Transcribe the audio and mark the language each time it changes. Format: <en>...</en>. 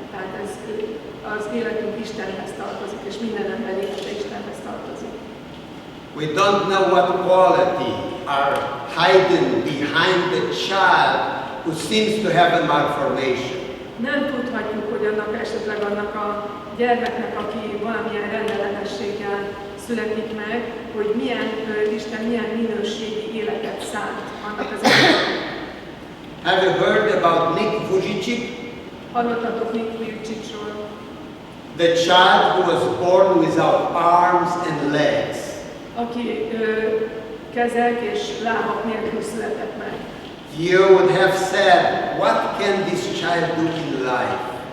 <hu>Tehát ez, az életünk Istenhez tartozik, és minden ember élete Istenhez tartozik.</hu> <en>We don't know what quality are hidden behind the child who seems to have a malformation.</en> <hu>Nem tudhatjuk, hogy annak a gyermeknek, aki valamilyen rendellenességgel születik meg, hogy Isten milyen minőségi életet szánt annak az embernek.</hu> <en>Have you heard about Nick Vujicic?</en> <hu>Hallottatok Nick Vujicicról?</hu> <en>The child who was born without arms and legs.</en> <hu>Aki kezek és lábak nélkül született meg.</hu> <en>You would have said, what can this child do in life?</en>